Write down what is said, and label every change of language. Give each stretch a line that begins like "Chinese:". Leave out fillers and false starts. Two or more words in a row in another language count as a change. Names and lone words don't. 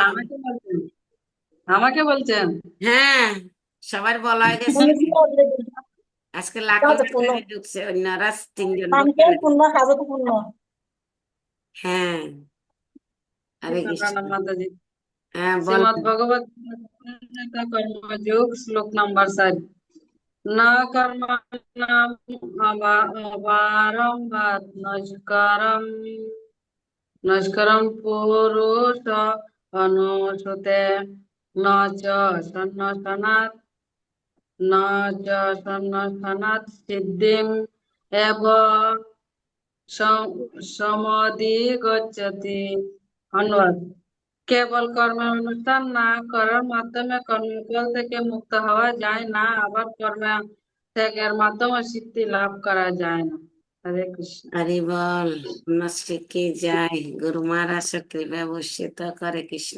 Bangla: আমাকে বলছেন? হ্যাঁ, সবার বলা হয়ে গেছে। আজকে লাকি ঢুকছে, অন্যরা 3জন ঢুকে নাই। হ্যাঁ, হরে प्रणाम কৃষ্ণ।
Hindi: माता जी।
Bangla: হ্যাঁ श्रीमद् বলেন।
Hindi: भगवत गीता कर्मयोग श्लोक नंबर 7।
Sanskrit: न कर्मणाम् अवारम्भात् नश्करम् पुरुष अनुसुते न च सन्नसनात् सिद्धिम् एव समधिगच्छति। अनुवाद।
Bangla: কেবল কর্মের অনুষ্ঠান না করার মাধ্যমে কর্মফল থেকে মুক্ত হওয়া যায় না, আবার কর্ম ত্যাগের মাধ্যমে সিদ্ধি লাভ করা যায় না। হরে কৃষ্ণ। হরি বল। নমস্তে কি যায়, গুরু মহারাজের কৃপা বর্ষিত করে কৃষ্ণ।